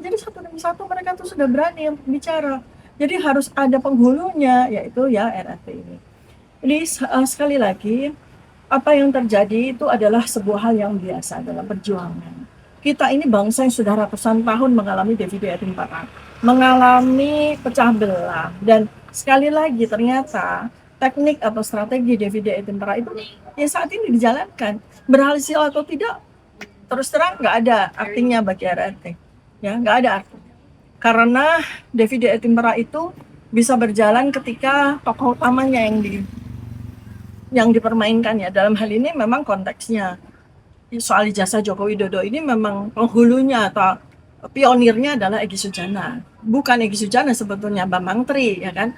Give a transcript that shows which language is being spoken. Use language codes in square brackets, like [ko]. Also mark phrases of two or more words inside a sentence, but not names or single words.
[id] Jadi satu demi satu mereka tuh sudah berani bicara. Jadi harus ada penghulunya, yaitu ya RRT ini. Jadi sekali lagi, apa yang terjadi itu adalah sebuah hal yang biasa dalam perjuangan. kita ini bangsa yang sudah ratusan tahun mengalami [la] divide et impera, [id] mengalami pecah belah, dan sekali lagi ternyata teknik atau strategi [la] divide et impera [id] itu ya saat ini dijalankan. Berhasil atau tidak, terus terang nggak ada artinya bagi RRT, ya nggak ada arti. Karena [la] divide et impera [id] itu bisa berjalan ketika tokoh utamanya yang dipermainkan, ya. Dalam hal ini memang konteksnya soal ijazah Joko Widodo ini memang penghulunya atau pionirnya adalah Egy Sujana, bukan Egy Sujana sebetulnya, Bambang Tri, ya kan.